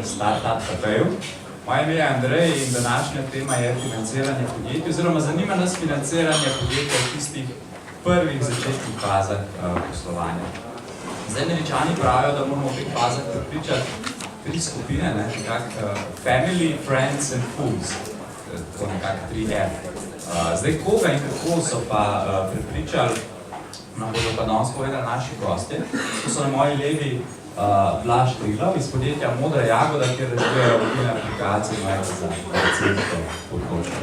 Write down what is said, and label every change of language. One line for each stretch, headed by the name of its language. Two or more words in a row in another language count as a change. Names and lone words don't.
Slovenian: Startup Cafeju. Moje ime je Andrej in današnja tema je financiranje podjetij, oziroma zanima nas financiranje podjetja v tistih prvih začetnih fazah poslovanja. Zdaj Američani pravijo, da moramo v teh fazah prepričati tri skupine,
English: family, friends and fools,
Slovenian: to nekako 3F. Zdaj koga in kako so pa prepričali, nam bodo pa danes povedali naši gostje. To so na moji levi Blaž Triglav iz podjetja Modra Jagoda, kjer razvijajo mobilne aplikacije mojega za receptov področja.